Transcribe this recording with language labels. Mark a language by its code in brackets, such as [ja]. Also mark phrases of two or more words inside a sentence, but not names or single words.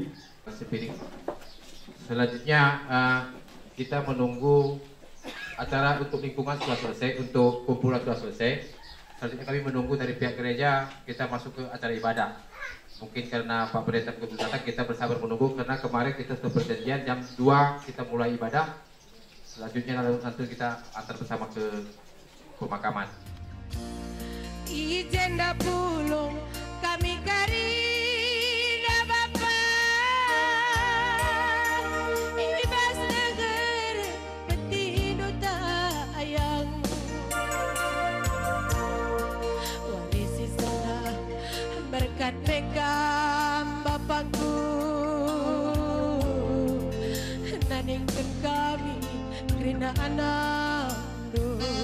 [id] Selanjutnya kita menunggu acara untuk lingkungan sudah selesai, untuk kumpulan sudah selesai. Selanjutnya kami menunggu dari pihak gereja kita masuk ke acara ibadah. Mungkin karena Pak Pendeta belum datang, kita bersabar menunggu karena kemarin kita sudah perjanjian jam 2 kita mulai ibadah. Selanjutnya nanti kita antar bersama ke pemakaman. [btx] Ijenda pulung kami karina Bapa, ibas neger petino tayang, warisi sana berkat bekam Bapakku, naningkan kami rina anandu.